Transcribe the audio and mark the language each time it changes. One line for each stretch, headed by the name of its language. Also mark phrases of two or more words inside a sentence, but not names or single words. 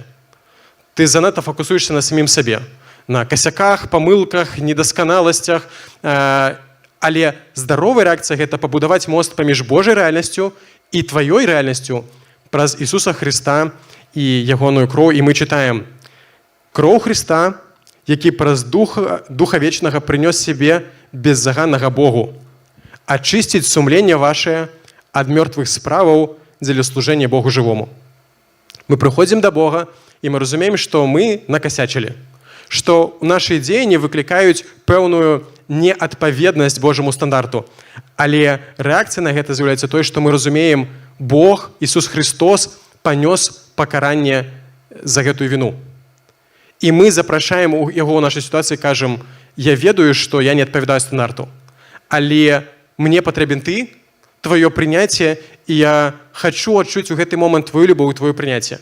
Belarusian: Ты занадта фокусуешся на самім сабе, на касяках, памылках, недасканаласцях, але здаровая рэакцыя – гэта пабудаваць мост паміж Божай рэальнасцю і тваёй рэальнасцю праз Ісуса Хрыста і ягоную кроў. І мы чытаем: «Кроў Хрыста, які праз Духа Вечнага прынёс сябе беззаганнага Богу, ачысціць сумленне вашае ад мёртвых справаў
Russian: для служения Богу живому. Мы приходим
Belarusian: до Бога, и мы разумеем, что мы накосячили, что наши дзеянні выклікаюць пэўную неадпаведнасць Божаму стандарту. Але рэакцыя на гэта з'яўляецца той, што мы разумеем, Бог, Ісус Христос, панёс пакаранне за гэтую віну. І мы запрашаем яго ў нашай сітуацыі, кажам, я ведаю, што я не адпавядаю стандарту, але мне патрэбен ты, твоё прыняцце, і я хачу адчуць у гэты момант твою любоў і твоё прыняцце.